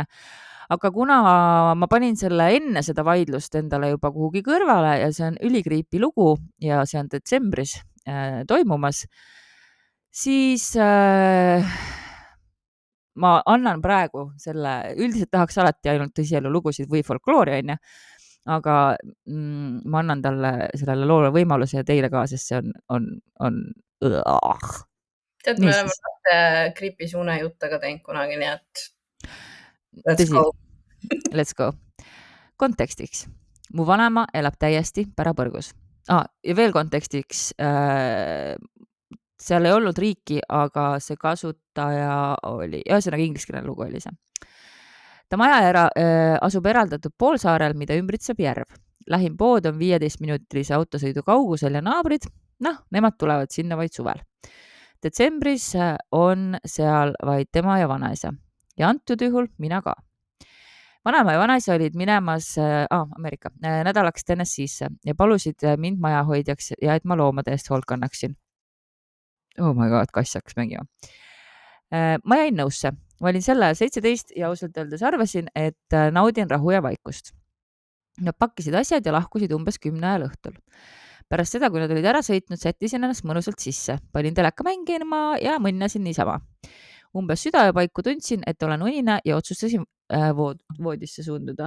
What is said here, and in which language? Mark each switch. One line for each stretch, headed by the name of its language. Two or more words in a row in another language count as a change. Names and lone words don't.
Estonian: Aga kuna ma panin selle enne seda vaidlust endale juba kuhugi kõrvale ja see on ülikriipi lugu ja see on detsembris toimumas, siis ma annan praegu selle, üldiselt tahaks alati ainult tõsielu lugusid või folkloori, onju. Aga ma annan talle sellele loole võimaluse ja teile ka, sest see on. Tead, me oleme creepy unejutte ka teinud kunagi, nii et
English: let's go.
Estonian: Kontekstiks. Mu vanema elab täiesti pärapõrgus. Ja veel kontekstiks. Seal ei olnud riiki, aga see kasutaja oli, ühesõnaga ingliskeelne lugu oli see. Ta maja asub eraldatud poolsaarel, mida ümbritseb järv. Lähim pood on 15-minutilise autosõidu kaugusel ja naabrid, nemad tulevad sinna vaid suvel. Detsembris on seal vaid tema ja vanaisa ja antud juhul mina ka. Vanema ja vanaisa olid minemas Ameerika nädalaks Tennessee'sse ja palusid mind majahoidjaks ja et ma loomade eest hoolt kannaksin.
English: Oh my god,
Estonian: kass hakkas mängima. Ma jäin nõusse. Ma olin sel ajal 17 ja ausalt öeldes arvasin, et naudin rahu ja vaikust. Nad pakkisid asjad ja lahkusid umbes 10 ajal õhtul. Pärast seda, kui nad olid ära sõitnud, sättisin ennast mõnusalt sisse. Panin teleka mängima ja mõnnasin niisama. Umbes südaöö paiku tundsin, et olen unine ja otsustasin voodisse suunduda.